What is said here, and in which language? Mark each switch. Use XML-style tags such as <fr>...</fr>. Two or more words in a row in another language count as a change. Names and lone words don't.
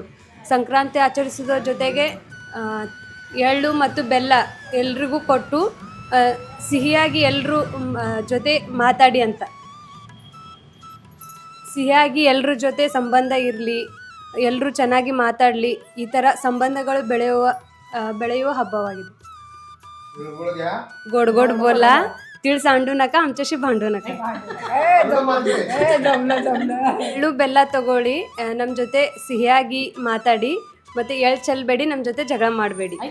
<kn>ಸಂಕ್ರಾಂತಿ ಆಚರಿಸೋದ್ರ ಜೊತೆಗೆ ಎಳ್ಳು ಮತ್ತು ಬೆಲ್ಲ ಎಲ್ರಿಗೂ ಕೊಟ್ಟು ಸಿಹಿಯಾಗಿ ಎಲ್ಲರೂ ಜೊತೆ ಮಾತಾಡಿ ಅಂತ, ಸಿಹಿಯಾಗಿ ಎಲ್ಲರ ಜೊತೆ ಸಂಬಂಧ ಇರಲಿ, ಎಲ್ಲರೂ ಚೆನ್ನಾಗಿ ಮಾತಾಡಲಿ, ಈ ಥರ ಸಂಬಂಧಗಳು ಬೆಳೆಯುವ ಹಬ್ಬವಾಗಿದೆ.</kn> <mr>गुळगुळ घ्या. गोड गोड बोला, तीळ सांडू नका, आमच्याशी भांडू नका.</mr> <kn>ಎಳ್ಳು ಬೆಲ್ಲ ತಗೊಳ್ಳಿ, ನಮ್ಮ ಜೊತೆ ಸಿಹಿಯಾಗಿ ಮಾತಾಡಿ, ಮತ್ತು ಎಳ್ಳು ಚೆಲ್ಲಬೇಡಿ, ನಮ್ಮ ಜೊತೆ ಜಗಳ ಮಾಡಬೇಡಿ.</kn>